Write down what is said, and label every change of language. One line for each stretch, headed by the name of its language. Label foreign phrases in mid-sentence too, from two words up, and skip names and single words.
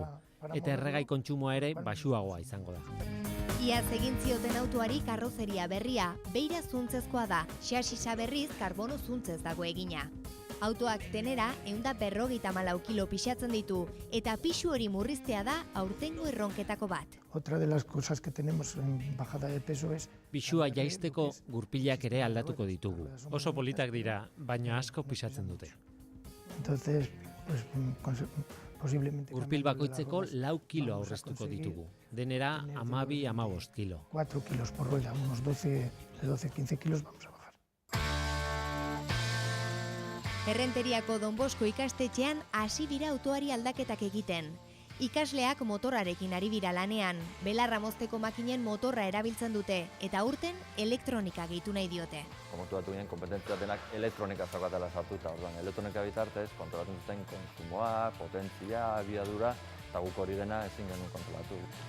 Basque: Eta erregai kontsumoa ere baxuagoa izango da. Iaz egin zioten autoari karrozeria berria, beira zuntzezkoa da, xasisa berriz karbono zuntzez dago egina. Autoak tenera 154 kilo pixatzen ditu, eta pixu hori murriztea da aurtengo erronketako bat.
Spanish: Otra de las cosas que tenemos en bajada de peso es...
Basque: Pixua jaisteko gurpilak ere aldatuko ditugu. Oso politak dira, baina asko pixatzen dute.
Spanish: Entonces, pues, posiblemente...
Basque: Gurpil bakoitzeko 4 kilo aurreztuko ditugu. Denera 12-15 kilo.
Spanish: 4 kilos por rueda, unos 12-15 kilos vamos a bajar.
Basque: Errenteriako Don Bosko ikastetxean hasi dira autoari aldaketak egiten. Ikasleak motorrarekin ari dira lanean, belarra mozteko makinen motorra erabiltzen dute, eta aurten elektronika gehitu nahi diote. Komotu ginen kompetentzia denak elektronika zaukatela sartuta, orduan elektronika bitartez kontrolatzen duten konsumoa, potentzia, abiadura, eta guk hori dena ezin genuen kontrolatu.